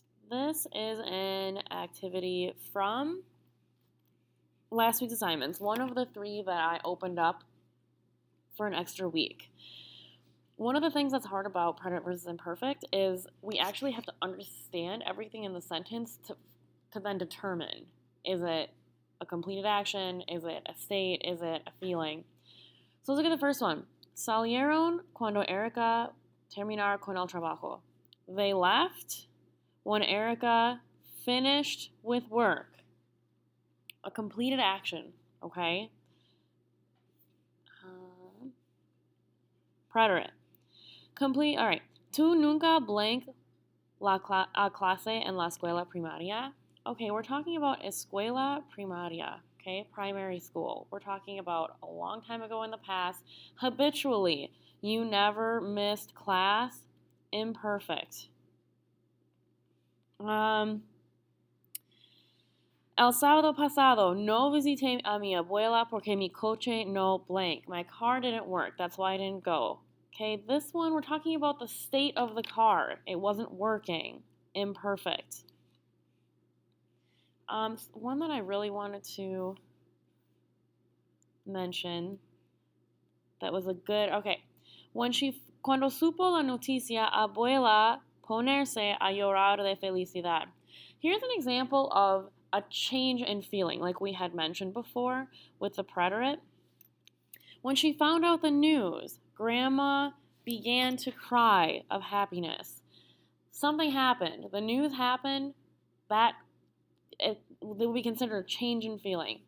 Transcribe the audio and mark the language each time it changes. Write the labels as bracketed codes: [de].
[en] This is an activity from last week's assignments, one of the three that I opened up for an extra week. One of the things that's hard about preterite versus imperfect is we actually have to understand everything in the sentence to then determine, is it a completed action, is it a state, is it a feeling? So let's look at the first one. [es] Salieron cuando Erica terminar con el trabajo. [en] They left when Erica finished with work. A completed action, okay? Preterite. Complete, all right. [es] Tú nunca blank la clase en la escuela primaria. [en] Okay, we're talking about [es] escuela primaria, [en] okay? Primary school. We're talking about a long time ago in the past. Habitually, you never missed class. Imperfect. [es] El sábado pasado no visité a mi abuela porque mi coche no blank. [en] My car didn't work. That's why I didn't go. Okay, this one we're talking about the state of the car. It wasn't working. Imperfect. One that I really wanted to mention that was a good, okay. [es] Cuando supo la noticia, abuela ponerse a llorar de felicidad. [en] Here's an example of a change in feeling, like we had mentioned before with the preterite. When she found out the news, Grandma began to cry of happiness. Something happened. The news happened. That would be considered a change in feeling.